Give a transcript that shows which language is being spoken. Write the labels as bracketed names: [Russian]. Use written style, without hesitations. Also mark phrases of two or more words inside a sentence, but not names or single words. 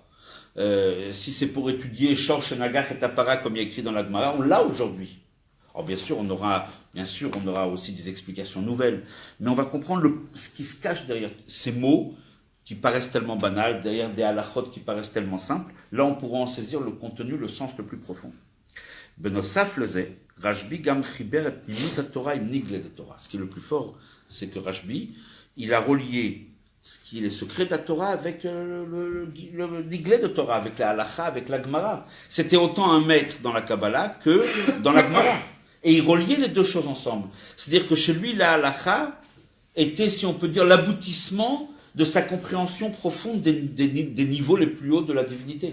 [French] Si c'est pour étudier [Hebrew] שור שנגח [French] et Tapara comme il y a écrit dans la Gemara, on l'a aujourd'hui. Alors bien sûr, on aura aussi des explications nouvelles, mais on va comprendre ce qui se cache derrière ces mots qui paraissent tellement banals, derrière des halachot qui paraissent tellement simples. Là, on pourra en saisir le contenu, le sens le plus profond. [Hebrew] בנוסף לזה רשב"י גם חיבר את פנימיות תורה עם נגלה דתורה. [French] Ce qui est le plus fort, c'est que Rashbi, il a relié ce qui est les secrets de la Torah avec le [Hebrew] נגלה דתורה, [French] avec la halacha, avec la Gemara. C'était autant un maître dans la Kabbalah que dans la Gemara. Et il reliait les deux choses ensemble. C'est-à-dire que chez lui, la halacha était, si on peut dire, l'aboutissement de sa compréhension profonde des niveaux les plus hauts de la divinité.